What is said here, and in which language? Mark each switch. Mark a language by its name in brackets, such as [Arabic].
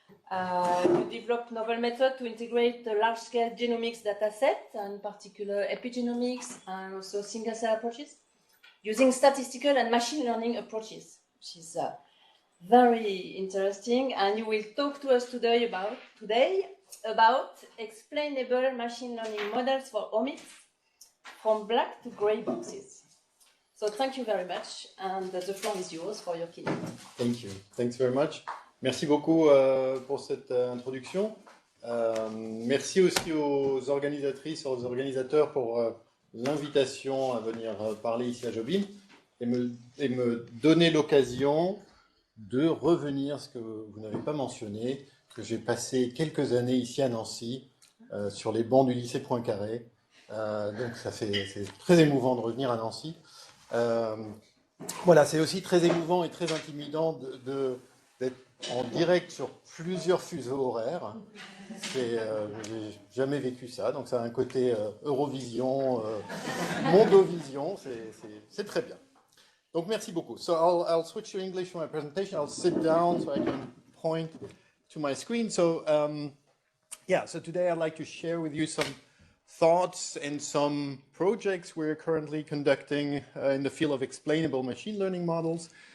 [English] You developed novel methods to integrate the large-scale genomics data set, in particular epigenomics and also single-cell approaches, using statistical and machine learning approaches, which is very interesting, and you will talk to us today about explainable machine learning models for omics from black to gray boxes. So thank you very much, and the floor is yours for your keynote. Thank you. Thanks very much. [French] Merci beaucoup pour cette introduction. Merci aussi aux organisatrices, aux organisateurs pour l'invitation à venir parler ici à JOBIM et me donner l'occasion de revenir, ce que vous n'avez pas mentionné, que j'ai passé quelques années ici à Nancy, sur les bancs du lycée Poincaré. Donc c'est très émouvant de revenir à Nancy. Voilà, c'est aussi très émouvant et très intimidant d'être en direct sur plusieurs fuseaux horaires. J'ai jamais vécu ça, donc ça a un côté Eurovision, Mondovision, c'est très bien. Donc, merci beaucoup. [English] So I'll switch to English for my presentation. I'll sit down so I can point to my screen. So, so today I'd like to share with you some thoughts and some projects we're currently conducting in the field of explainable machine learning models.